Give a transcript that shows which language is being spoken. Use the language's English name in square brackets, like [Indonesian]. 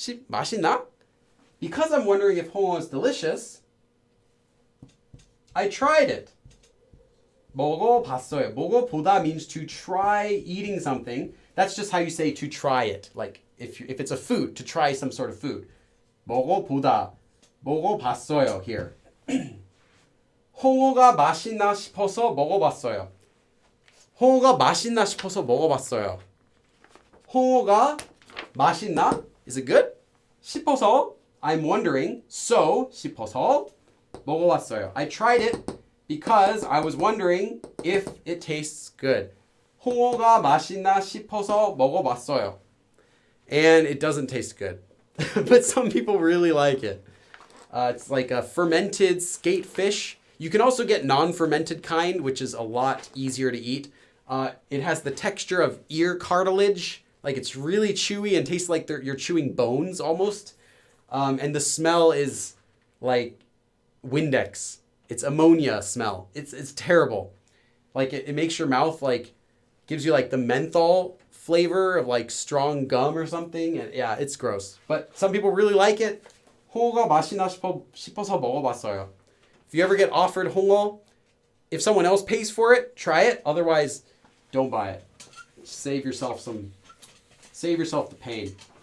[Korean] 맛있나? [English] Because I'm wondering if 홍어 is delicious, I tried it. [Korean] 먹어봤어요. [English] 먹어보다 means to try eating something. That's just how you say to try it. Like if it's a food, to try some sort of food. [Korean] 먹어보다, 먹어봤어요 here. 홍어가 맛있나 싶어서 먹어봤어요. 홍어가 맛있나 싶어서 먹어봤어요. 홍어가 맛있나? [English] Is it good? [Korean] 싶어서, [English] I'm wondering, so [Korean] 싶어서 먹어봤어요. [English] I tried it because I was wondering if it tastes good. [Korean] 홍어가 맛있나 싶어서 먹어봤어요. [English] And it doesn't taste good. But some people really like it. It's like a fermented skate fish. You can also get non-fermented kind, which is a lot easier to eat. It has the texture of ear cartilage. Like it's really chewy and tastes like you're chewing bones almost. And the smell is like Windex. It's ammonia smell. It's terrible. Like it makes your mouth like, gives you like the menthol flavor of like strong gum or something. And yeah, it's gross. But some people really like it. [Korean] 홍어가 맛있나 싶어서 먹어봤어요. [English] If you ever get offered 홍어, if someone else pays for it, try it. Otherwise, don't buy it. Save yourself the pain.